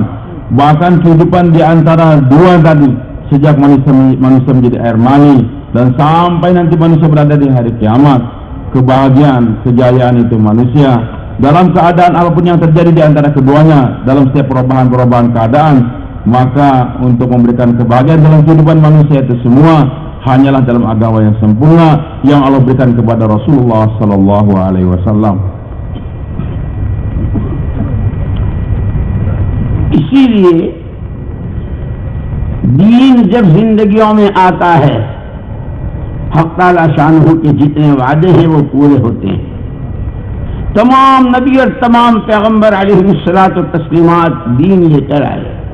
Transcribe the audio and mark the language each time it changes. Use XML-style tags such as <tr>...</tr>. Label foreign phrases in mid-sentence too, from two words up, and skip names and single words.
<id>Bahkan kehidupan di antara dua tadi, sejak manusia menjadi air mani dan sampai nanti manusia berada di hari kiamat, kebahagiaan, kejayaan itu manusia dalam keadaan apapun yang terjadi di antara keduanya, dalam setiap perubahan-perubahan keadaan, maka untuk memberikan kebahagiaan dalam kehidupan manusia itu semua hanyalah dalam agama yang sempurna yang Allah berikan kepada Rasulullah</id> <ar>صلى الله عليه وسلم.</ar> <hi>इसीलिए दीन जब जिंदगियों में आता है, हक़ ताला शानहू के जितने वादे हैं वो पूरे होते हैं। तमाम नबी और तमाम पैगंबर</hi> <ar>عليهم الصلاة والتسليمات</ar> <hi>दीन लेकर आए।</hi>